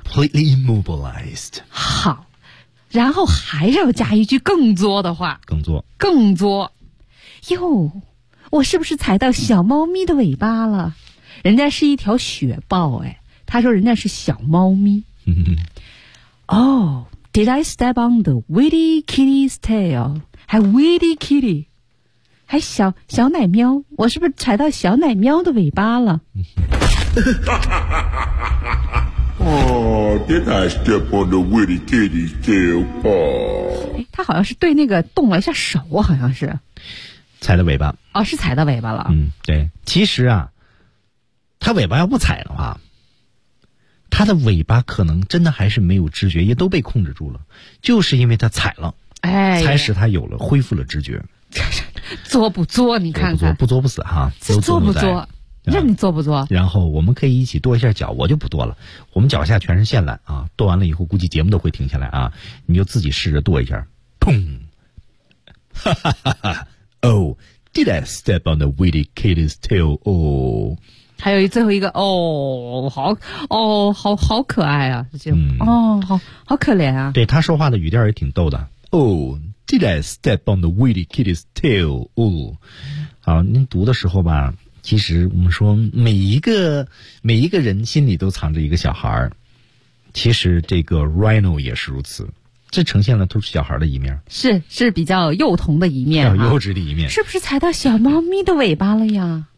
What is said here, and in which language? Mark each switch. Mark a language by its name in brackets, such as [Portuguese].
[English] completely immobilized。 [Chinese] 好。然后还要加一句更作的话，更作，更作，哟，我是不是踩到小猫咪的尾巴了？人家是一条雪豹，哎，他说人家是小猫咪。 [English] Oh, did I step on the witty kitty's tail? [Chinese] 还 witty kitty， 还小奶喵，我是不是踩到小奶喵的尾巴了？ [English] Oh, did I step on the witty kitty's tail paw? [Chinese] 他好像是对那个动了一下手，好像是踩的尾巴。哦，是踩的尾巴了。嗯，对。其实啊，他尾巴要不踩的话，他的尾巴可能真的还是没有知觉，也都被控制住了。就是因为他踩了，哎，才使他有了恢复了知觉。作不作？你看看，不作不死哈，这作不作？让你做不做？然后我们可以一起跺一下脚，我就不跺了。我们脚下全是线缆啊，跺完了以后估计节目都会停下来啊。你就自己试着跺一下，砰！ [English] 哈哈哈哈 ！Oh, did I step on the witty kitty's tail? Oh， [Chinese] 还有最后一个哦，好哦，好好可爱啊，这节目、哦，好好可怜啊。对他说话的语调也挺逗的。 [English] Oh, did I step on the witty kitty's tail? [Chinese] Oh， 好，您读的时候吧。其实我们说每一个人心里都藏着一个小孩，其实这个 Rhino 也是如此，这呈现了都是小孩的一面，是比较幼童的一面、啊、幼稚的一面，是不是踩到小猫咪的尾巴了呀？